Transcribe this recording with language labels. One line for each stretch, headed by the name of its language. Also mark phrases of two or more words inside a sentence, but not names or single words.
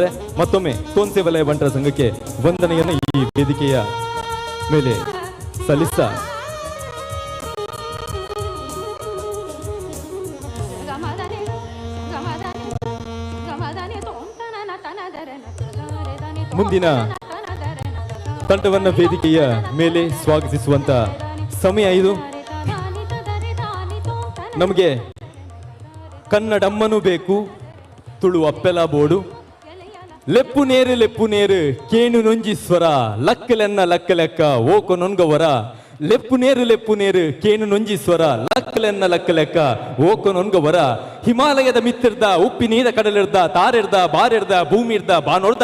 Kannada: ಮತ್ತೊಮ್ಮೆ ತೋನ್ಸೆ ವಲಯ ಬಂಟರ ಸಂಘಕ್ಕೆ ವಂದನೆಯನ್ನು ಈ ವೇದಿಕೆಯ ಮೇಲೆ ಸಲ್ಲಿಸ್ತಾ ಮುಂದಿನ ತಂಡವನ್ನ ವೇದಿಕೆಯ ಮೇಲೆ ಸ್ವಾಗತಿಸುವಂತ ಸಮಯ ಇದು. ನಮಗೆ ಕನ್ನಡಮ್ಮನೂ ಬೇಕು,
Tulu: ತುಳು ಅಪ್ಪೆಲ ಬೋಡು, ಲೆಪ್ಪು ನೇರು ಕೇಣು ನೊಂಜಿ ಸ್ವರ, ಲಕ್ಕಲೆನ್ನ ಲಕ್ಕ ಓಕ ನೊನ್ಗವರ. ಲೆಪ್ಪು ನೇರು ಕೇಣು ನೊಂಜಿ ಸ್ವರ, ಲಕ್ಕಲೆನ್ನ ಲಕ್ಕ ಓಕ ನೊನ್ಗವರ. ಹಿಮಾಲಯದ ಮಿತ್ತಿರ್ದ, ಉಪ್ಪಿ ನೀರ ಕಡಲಿರ್ದ, ತಾರಿರ್ದ, ಬಾರಿರ್ದ, ಭೂಮಿ ಇರ್ದ, ಬಾನೊಡ್ದ.